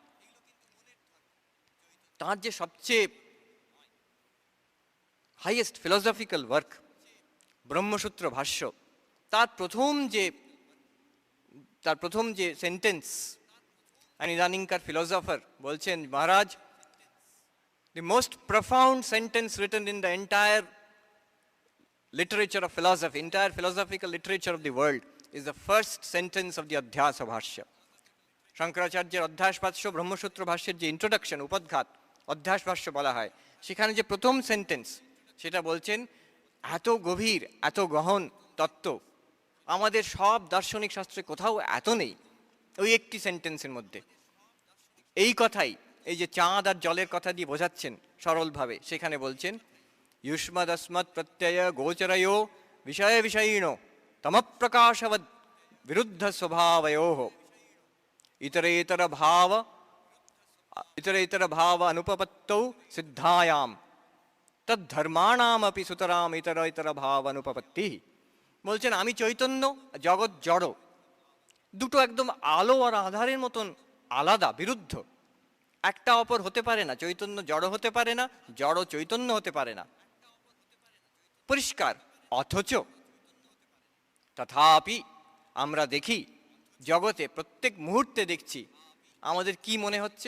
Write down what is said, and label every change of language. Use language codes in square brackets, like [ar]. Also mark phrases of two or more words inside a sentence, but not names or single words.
[bn] তার যে সবচেয়ে [en] highest philosophical work [bn] ব্রহ্মসূত্র ভাষ্য, তার প্রথম যে সেন্টেন্স, ইদানিংকার ফিলোসফার বলছেন, মহারাজ, [en] the most profound sentence written in the entire literature of philosophy, entire philosophical literature of the world, is the first sentence of the Adhyasa Bhashya. [bn] শঙ্করাচার্যের অধ্যাস ভাষ্য, ব্রহ্মসূত্র ভাষ্যের যে ইন্ট্রোডাকশন, উপদ্ঘাত, অধ্যাস ভাষ্য বলা হয়, সেখানে যে প্রথম সেন্টেন্স, সেটা বলছেন এত গভীর, এত গহন তত্ত্ব আমাদের সব দার্শনিক শাস্ত্রে কোথাও এত নেই, ওই একটি সেন্টেন্সের মধ্যে। এই কথাই, এই যে চাঁদ আর জলের কথা দিয়ে বোঝাচ্ছেন সরলভাবে, সেখানে বলছেন [sa] युष्मदस्मत् प्रत्यय गोचरयो विषय विषयिणो तमप्रकाशवद् विरुद्ध स्वभावयोः इतरेतर भाव अनुपपत्तौ सिद्धायाम तद्धर्माणामपि सुतराम इतरेतर भाव अनुपपत्ति। [bn] বলছেন আমি চৈতন্য, জগৎ জড়, দুটো একদম আলো আর আধারের মতন আলাদা, বিরুদ্ধ, একটা অপর হতে পারে না। চৈতন্য জড় হতে পারে না, জড় চৈতন্য হতে পারে না, পরিষ্কার। অথচ তথাপি আমরা দেখি জগতে প্রত্যেক মুহূর্তে দেখছি, আমাদের কি মনে হচ্ছে?